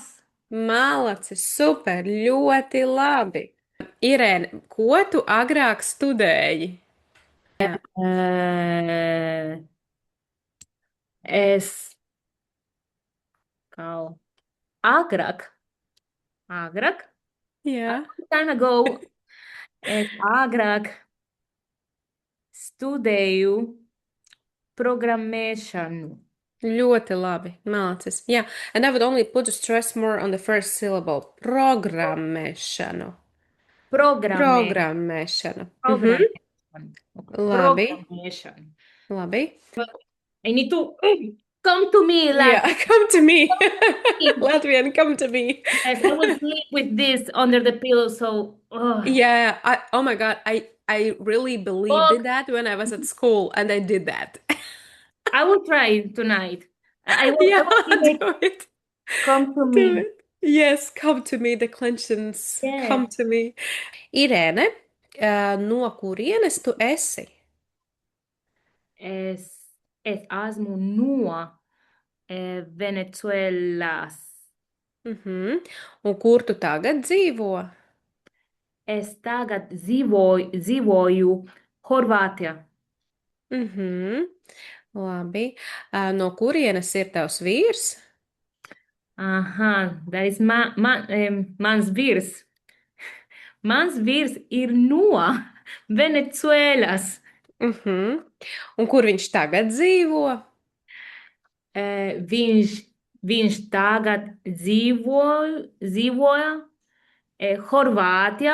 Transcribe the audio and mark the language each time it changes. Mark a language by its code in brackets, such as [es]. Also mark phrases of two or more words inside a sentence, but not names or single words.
[lv] Malacis, super, ļoti labi. Irēne, ko tu agrāk studēji? Jā, Eh, Es kaut agrāk, a jā. [en] long time ago, [lv] es agrāk studēju programmēšanu. Ļoti labi. Malacis. Jā, [en] and I would only put the stress more on the first syllable. [lv] Programmēšanu. Programmē, Programmēšanu. programmēšanu. Labi, Programmēšanu. labi. [en] I need to come to me, Yeah, lad. come to me. Latvian, come to me. Yes, I will sleep with this under the pillow, so Yeah, oh my God, I really believed in fuck. that when I was at school and I did that. I will try tonight. I Yeah, will be like, do it. come to Do me. it. Yes, come to me, declensions. Yes. Come to me. [lv] Irēne, no kurienes tu esi? Es esmu no Venecuēlas. Mhm. Un kur tu tagad dzīvo? Es tagad dzīvoju Horvātijā. Mhm. Labi. No kurienes ir tavs vīrs? Aha, [en] that is [lv] mans vīrs. Mans vīrs ir no Venecuēlas. Mhm. Un kur viņš tagad dzīvo? Viņš, viņš tagad dzīvoja Horvātijā.